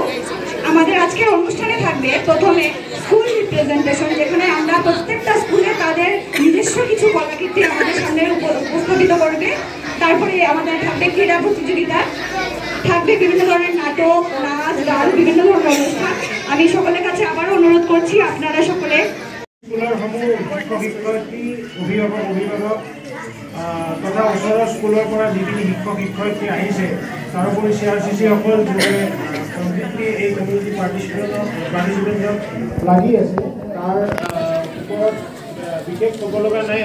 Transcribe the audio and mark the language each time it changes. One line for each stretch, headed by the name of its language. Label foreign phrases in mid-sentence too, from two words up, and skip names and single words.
Bangla: আমাদের আজকের অনুষ্ঠানে থাকবে প্রথমে
English: school representation,
Bangla: যেখানে আমরা প্রত্যেকটা স্কুলে তাদের নিজস্ব কিছু কলাকৃতি আমাদের সামনে উপস্থাপিত করবে। তারপরে আমাদের থাকবে ক্রীড়া প্রতিযোগিতা, থাকবে বিভিন্ন ধরনের নাটক, নাচ, গান, বিভিন্ন ধরনের অনুষ্ঠান। আমি সকলের কাছে আবারও অনুরোধ করছি আপনারা সকলে
Assamese: স্কুলৰ সমূহ শিক্ষক শিক্ষয়িত্ৰী, অভিভাৱক তথা ওচৰৰ স্কুলৰ পৰা যিখিনি শিক্ষক শিক্ষয়িত্ৰী আহিছে, তাৰোপৰি চিআৰচিচিসকল যোনে কমপ্লিটলি এই
English: community participant
Assamese: লাগি আছে, তাৰ ওপৰত বিশেষ ক'ব লগা নাই।